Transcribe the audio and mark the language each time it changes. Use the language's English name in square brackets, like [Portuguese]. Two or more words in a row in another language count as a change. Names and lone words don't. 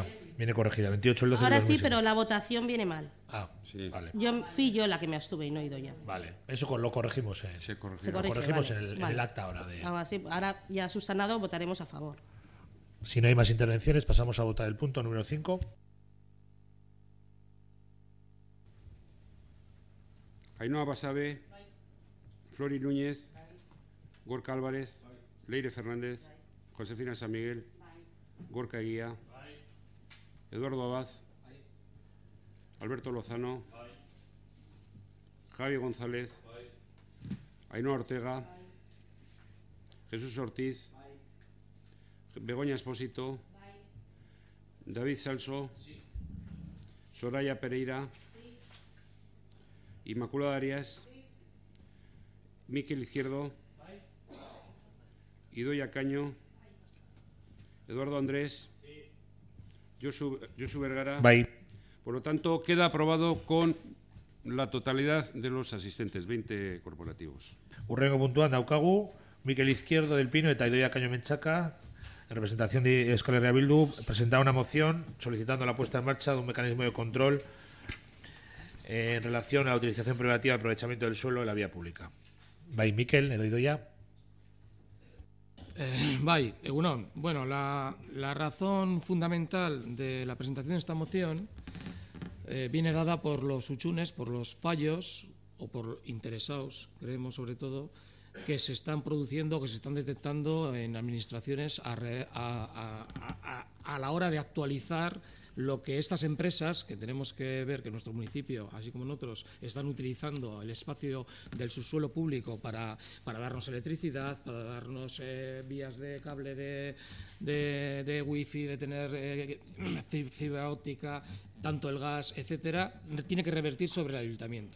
[Spanish] 28 el 12 Ahora del sí, 2007. pero la votación viene mal. Ah, sí. Vale. Fui yo la que me abstuve y no he ido ya. Vale, eso lo corregimos. Se corrige. Se Lo corrige, corregimos vale, en el acta ahora. Ahora ya subsanado votaremos a favor. Si no hay más intervenciones, pasamos a votar el punto número 5. Ainhoa Basabe, Flori Núñez, Gorka Álvarez, Leire Fernández, Josefina San Miguel, Gorka Eguía, Eduardo Abad, Alberto Lozano, Javi González, Ainhoa Ortega, Jesús Ortiz, Begoña Espósito, David Salso, Soraya Pereira, Inmaculada Arias, Miquel Izquierdo, Idoia Caño, Eduardo Andrés, Josu Vergara. Por lo tanto, queda aprobado con la totalidad de los asistentes, 20 corporativos. [Basque] Urrengo puntuan daukagu, [Spanish] Miquel Izquierdo del Pino eta Idoia Caño Menchaca, en representación de Euskal Herria Bildu, presentaron una moción solicitando la puesta en marcha de un mecanismo de control en relación a la utilización privativa y aprovechamiento del suelo en la vía pública. Miquel, [Basque] edo Idoia. Egunon. [Spanish] Bueno, la razón fundamental de la presentación de esta moción viene dada por los huchunes, por los fallos o por interesados, creemos sobre todo, que se están produciendo, que se están detectando en administraciones a la hora de actualizar lo que estas empresas, que tenemos que ver que en nuestro municipio, así como en otros, están utilizando el espacio del subsuelo público para darnos electricidad, para darnos vías de cable de wifi, de tener fibra óptica, tanto el gas, etcétera, tiene que revertir sobre el ayuntamiento.